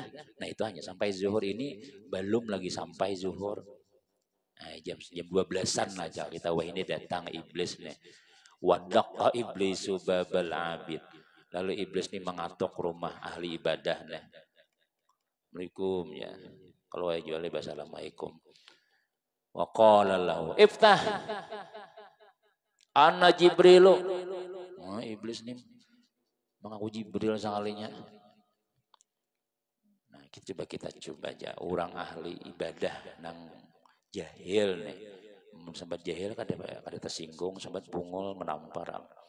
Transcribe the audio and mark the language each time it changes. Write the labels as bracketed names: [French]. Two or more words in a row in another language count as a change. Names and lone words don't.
[Banjar] Nah itu hanya sampai zuhur ini belum lagi sampai zuhur. Nah, jam 12-an aja kita wah ini datang iblis nih. [Arabic] ودق إبليس باب العابد. [Banjar] Lalu iblis ini mengatok rumah ahli ibadah nih. [Arabic] السلام عليكم يا. [Banjar] Kalau saya jual bahasa Assalamualaikum. [Arabic] وقال له افتح. أنا جبريل. [Banjar] Oh, iblis nih mengaku Jibril sekalinya. Nah, Coba kita coba aja orang ahli ibadah nang jahil nih. Sambat jahil kada tersinggung, sambat bungul menampar.